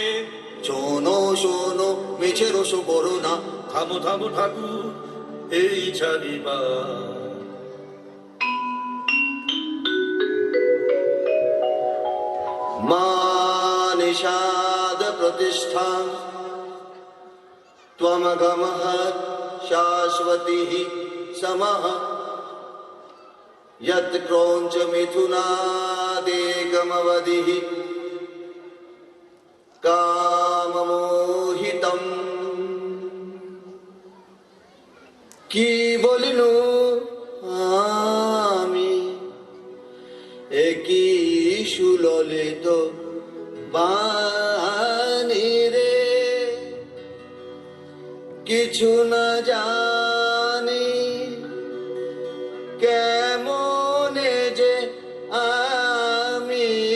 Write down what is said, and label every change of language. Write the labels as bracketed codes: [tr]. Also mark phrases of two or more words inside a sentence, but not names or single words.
[bn] শোনো শোনো মিছে রস বড় না থামো থামো ঠাকুর এই ছাড়িবা [sa] মা নিষাদ প্রতিষ্ঠা त्वमगमः शाश्वतीः समः यत् क्रौञ्च मिथुनादेकमवधिः काममोहितम् [bn] কি বলিনু আমি একই সুললিত বাণী রে কিছু না জানি কেমনে যে আমি